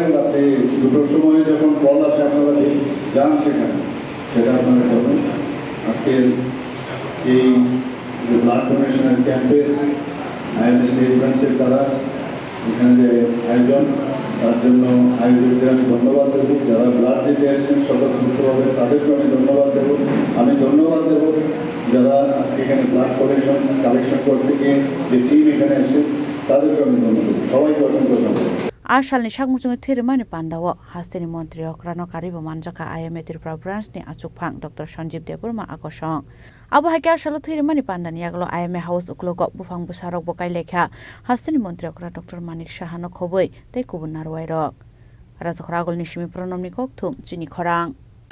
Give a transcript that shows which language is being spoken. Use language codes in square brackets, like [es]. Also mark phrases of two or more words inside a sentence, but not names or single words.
[bn] রাতে 2টোর সময় যখন কল আসে আপনারা যান সেখানে সেটা আপনারা করবেন আজকের এই ব্লাড ডোনেশনের ক্যাম্পের IMA স্টেট ব্রাঞ্চের দ্বারা এখানে যে আয়োজন তার জন্য আয়োজকদের আমি ধন্যবাদ দেবো যারা ব্লাড দিতে আসছেন স্বতঃস্ফূর্তভাবে তাদেরকে আমি ধন্যবাদ দেবো আমি ধন্যবাদ দেবো যারা আজকে এখানে ব্লাড কালেকশন করতে গিয়ে যে টিম এখানে আসে তাদেরকে আমি ধন্যবাদ দেবো সবাইকে অসংখ্য ধন্যবাদ [trp] Ashalni sakmusungai thirimani pandawo hastini mantri okrano karibo manjaka IMA Tripura branch ni achukphang Dr. Sanjeev Deburma akosong abo haike ashalo thirimani pandani aglo IMA house uklogo bufang busarok bokai lekha hastini mantri okra Dr. Manik Saha no khoboi tei kubun narwai rok rajakor agolni simi pronomni kokthum chini khorang